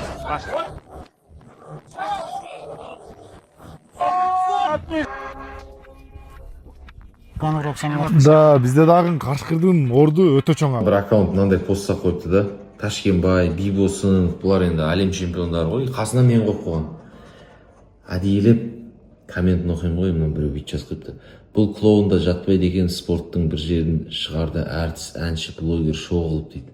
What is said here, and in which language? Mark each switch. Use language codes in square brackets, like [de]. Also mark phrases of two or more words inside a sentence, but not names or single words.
[ky] Да, bizde dagы Кашкырдын орду өтө чоң. [kk] Бір аккаунт мынандай постқа қойыпты да. Ташкенбай, Бибосынов, бұлар енді әлем чемпиондары ғой. Қасына мен қойып қойған. Әдейілеп комментін оқимын ғой, мына біреу бүйтіп жазып қойыпты. Бұл клоунда жатпайды екен, спорттың бір жерін шығарды, әртіс, әнші, блогер, шоу қылып дейді.